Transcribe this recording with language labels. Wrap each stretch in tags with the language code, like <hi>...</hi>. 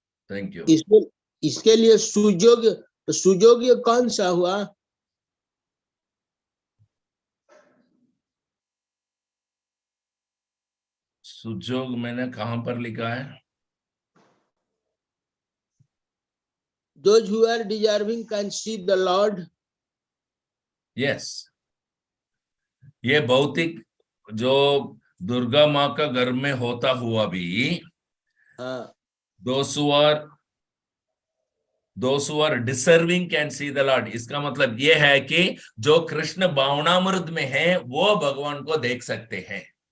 <en>Thank you.</en> <hi>इसके लिए सुयोग्य कौन सा हुआ? सुजोग मैंने कहां पर लिखा है?</hi> <en>Those who are deserving can see the Lord.</en> <hi>Yes, ये भौतिक जो दुर्गा माँ का गर्भ में होता हुआ भी</hi> <en>those who are deserving can see the Lord।</en> <hi>इसका मतलब ये है कि जो कृष्ण भावनामृत में है वो भगवान को देख सकते हैं।</hi>